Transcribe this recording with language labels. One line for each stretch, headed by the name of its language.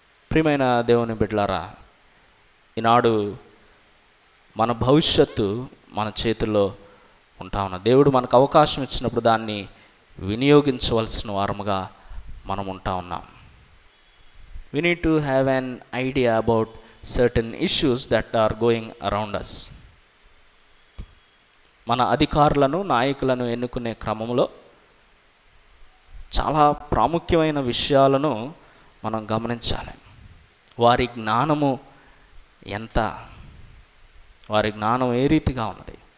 Telugu: ప్రియమైన దేవుని బిడ్డలారా, ఈనాడు మన భవిష్యత్తు మన చేతుల్లో ఉంటా ఉన్న దేవుడు మనకు అవకాశం ఇచ్చినప్పుడు దాన్ని వినియోగించవలసిన వారముగా మనం ఉంటా ఉన్నాం.
English: We need to have an idea about certain issues that are going around us.
Telugu: మన అధికారులను నాయకులను ఎన్నుకునే క్రమంలో చాలా ప్రాముఖ్యమైన విషయాలను మనం గమనించాలి. వారి జ్ఞానము ఎంత, వారి జ్ఞానం ఏ రీతిగా ఉన్నది.